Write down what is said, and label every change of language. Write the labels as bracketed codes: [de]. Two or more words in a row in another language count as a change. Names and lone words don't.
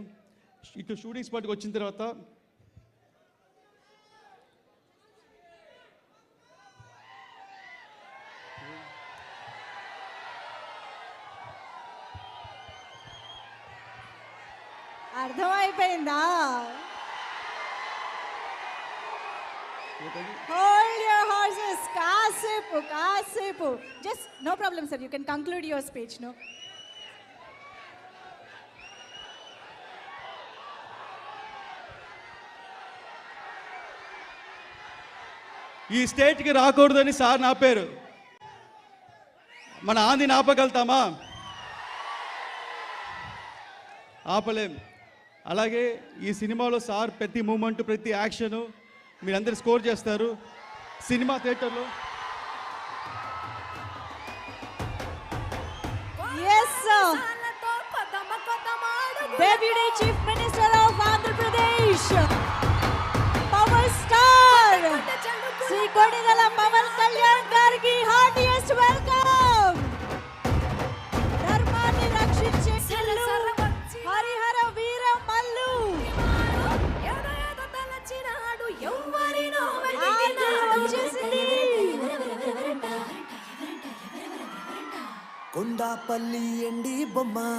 [te] ఇటు షూటింగ్ స్పాట్కి వచ్చిన తర్వాత అర్థమైపోయిందా? [en] Hold your horses. [te] కాసేపు. [en] Just no problem, sir. You can conclude your speech, no? [te] ఈ స్టేట్కి రాకూడదని సార్ నా పేరు. మన ఆంధ్రని ఆపగలుగుతామా? ఆపలేం. అలాగే ఈ సినిమాలో సార్ ప్రతి మూమెంట్, ప్రతి యాక్షను మీరందరూ స్కోర్ చేస్తారు. సినిమా థియేటర్లో [en] Deputy Chief Minister of Andhra Pradesh, Power Star Sri Konidala Pavan Kalyan gariki heartiest welcome. [te] ధర్మాన్ని రక్షించే హరిహర వీర మల్లు వచ్చేసింది. కొండాపల్లి ఎండి బొమ్మ,